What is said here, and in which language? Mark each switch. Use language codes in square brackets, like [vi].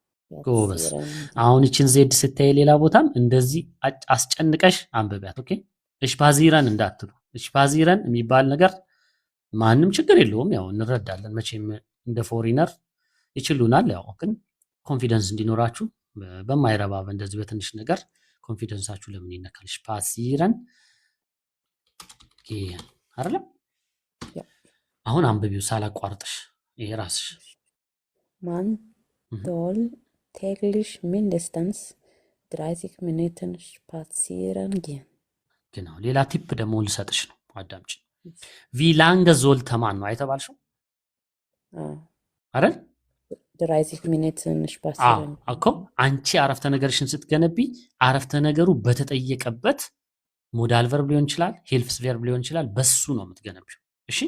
[am] ጎበዝ። አሁን እቺን ዜድ ስታይ ሌላ ቦታም እንደዚህ አስጨንቀሽ አንብቢያት። ኦኬ እሽፓዚረን እንዳትሉ። እሽፓዚረን የሚባል ነገር ማንም ችግር የለውም፣ ያው እንረዳለን። መቼም እንደ ፎሪነር ይችሉናል። ያው ግን ኮንፊደንስ እንዲኖራችሁ በማይረባ እንደዚህ በትንሽ ነገር ኮንፊደንሳችሁ ለምን ይነካል? እሽፓዚረን አይደለም። አሁን አንብቢው ሳላቋርጥሽ ይሄ ራስሽ [de] ማን soll täglich mindestens 30 Minuten spazieren gehen. genau [am] ሌላ ቲፕ ደግሞ ልሰጥሽ ነው፣ አዳምጪ። [de] wie lange sollte man [am] ነው አይተባልሽው አይደል? [de] 30 Minuten spazieren. [am] እኮ አንቺ አረፍተ ነገርሽን ስትገነቢ አረፍተ ነገሩ በተጠየቀበት ሞዳል ቨርብ ሊሆን ይችላል፣ ሄልፍስ ቨርብ ሊሆን ይችላል፣ በሱ ነው የምትገነቢው። እሺ